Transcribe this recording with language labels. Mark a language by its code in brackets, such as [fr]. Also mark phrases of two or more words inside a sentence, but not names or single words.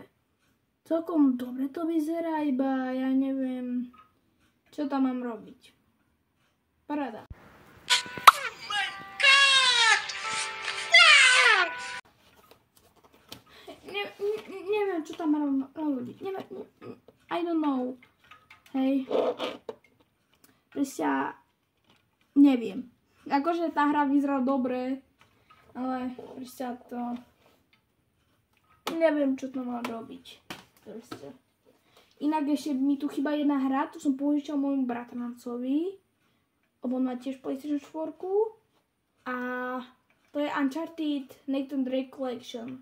[sk] Celkom dobre to vyzerá, iba ja neviem, čo tam mám robiť. Paráda. Neviem, čo tam mám robiť. [en] I don't know. [sk] Hej. Presne, neviem. Akože tá hra vyzerá dobre, ale presne to... Neviem, čo to mám robiť. Presne. Inak ešte mi tu chýba jedna hra, tu som požičal môjmu bratrancovi, lebo on má tiež PlayStation 4 a to je Uncharted Nathan Drake Collection.